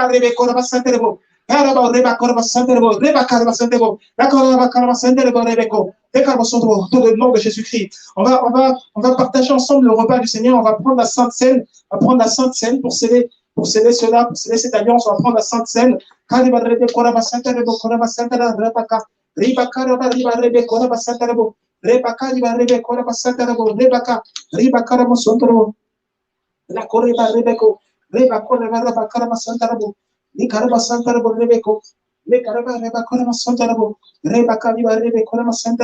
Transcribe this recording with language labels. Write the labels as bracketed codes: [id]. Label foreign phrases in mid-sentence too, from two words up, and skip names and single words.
[fr] Dans le nom de Jésus-Christ. On va partager ensemble le repas du Seigneur. On va prendre la Sainte Seine. On va prendre la Sainte Seine pour sceller cela, pour sceller cette alliance. On va prendre la Sainte Seine. Ni karaba santa rebo rebeko, le karaba reba karaba santa rebo, reba kariba rebe karaba santa